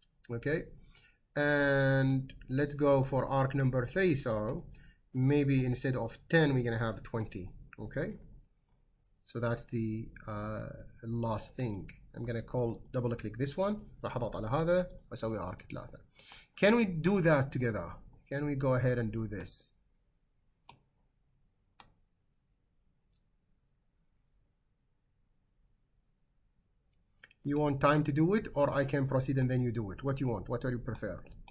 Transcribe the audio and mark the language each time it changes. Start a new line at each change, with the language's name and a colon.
English: Okay. And let's go for arc number 3. So maybe instead of 10 we're gonna have 20. Okay, so that's the last thing. I'm gonna double click this one.
Arabic: راح اضغط على هذا واسوي arc 3.
English: Can we do that together? Can we go ahead and do this? You want time to do it, or I can proceed and then you do it? What do you want? What do you prefer?